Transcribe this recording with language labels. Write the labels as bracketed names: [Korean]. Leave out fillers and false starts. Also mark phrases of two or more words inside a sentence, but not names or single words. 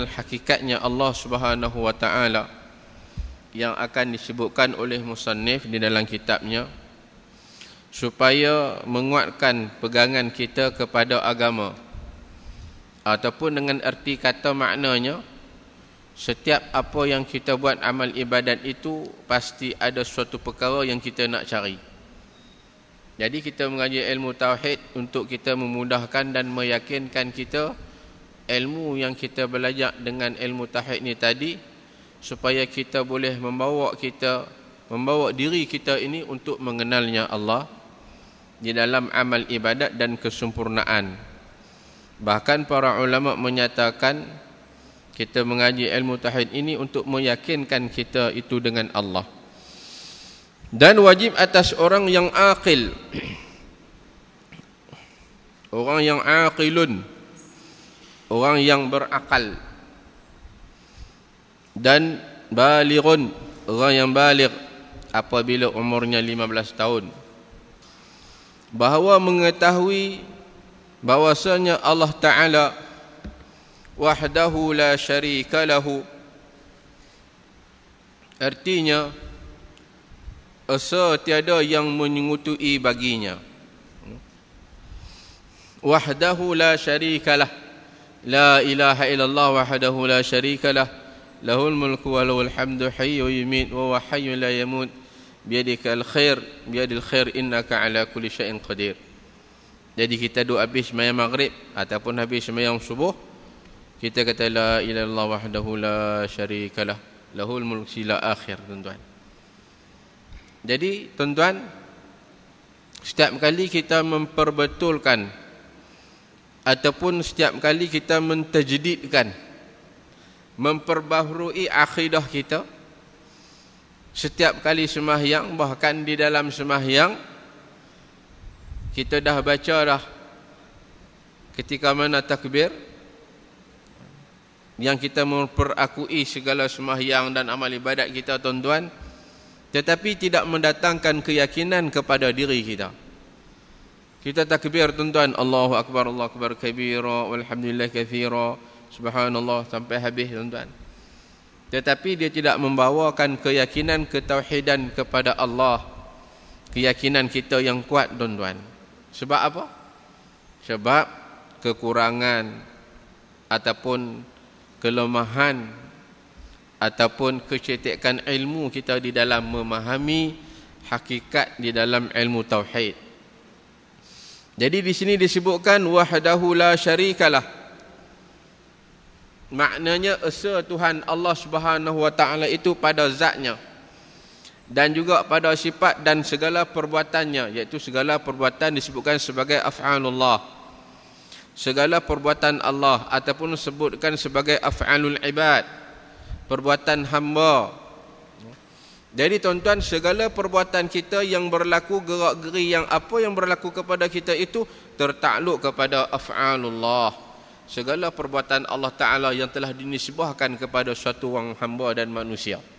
[Malay] hakikatnya [Arabic] الله سبحانه وتعالى, [Malay] yang akan disebutkan oleh musannif di dalam kitabnya, supaya menguatkan pegangan kita kepada agama, ataupun dengan erti kata maknanya, setiap apa yang kita buat amal ibadat itu pasti ada suatu perkara yang kita nak cari. Jadi kita mengaji ilmu tauhid untuk kita memudahkan dan meyakinkan kita ilmu yang kita belajar dengan ilmu tauhid ni tadi, supaya kita boleh membawa diri kita ini untuk mengenalnya Allah di dalam amal ibadat dan kesempurnaan. Bahkan para ulama menyatakan kita mengaji ilmu tauhid ini untuk meyakinkan kita itu dengan Allah. Dan wajib atas orang yang aqil, orang yang aqilun, orang yang berakal, dan balighun, orang yang baligh apabila umurnya 15 tahun, bahawa mengetahui bahwasanya [Arabic] الله تعالى وحده لا شريك له, [Malay] artinya esa tiada yang menyengutui baginya. [Arabic] وحده لا شريك له، لا إله إلا الله وحده لا شريك له، له الملك وله الحمد يحيي ويميت وهو حي لا يموت بيدك الخير إنك على كل شيء قدير. [Malay] Jadi kita doa habis sembahyang maghrib ataupun habis sembahyang subuh, kita kata [Arabic] لا إله إلا الله وحده لا شريك له، له الملك إلى آخر, [Malay] tuan-tuan. Jadi tuan-tuan, setiap kali kita memperbetulkan ataupun setiap kali kita mentajdidkan, memperbaharui akidah kita, setiap kali sembahyang, bahkan di dalam sembahyang kita dah baca dah ketika mana takbir, yang kita memperakui segala sembahyang dan amal ibadat kita, tuan-tuan, tetapi tidak mendatangkan keyakinan kepada diri kita. Kita takbir, tuan-tuan, [Arabic] الله أكبر كبيرا والحمد لله كثيرا سبحان الله [Malay] sampai habis, tuan-tuan, tetapi dia tidak membawakan keyakinan ketauhidan kepada Allah, keyakinan kita yang kuat, tuan-tuan. Sebab apa? Sebab kekurangan ataupun kelemahan ataupun kecetikan ilmu kita di dalam memahami hakikat di dalam ilmu tauhid. Jadi di sini disebutkan [Arabic] وحده لا شريك له. [Malay] Maknanya esa Tuhan [Arabic] الله سبحانه وتعالى [Malay] itu pada zatnya dan juga pada sifat dan segala perbuatannya, iaitu segala perbuatan disebutkan sebagai af'alullah. Segala perbuatan Allah ataupun disebutkan sebagai [Arabic] أفعال العباد, [Malay] perbuatan hamba. Jadi tuan-tuan, segala perbuatan kita yang berlaku, gerak-geri yang apa yang berlaku kepada kita itu tertakluk kepada af'alullah. Segala perbuatan [Arabic] الله تعالى [Malay] yang telah dinisbahkan kepada suatu orang hamba dan manusia.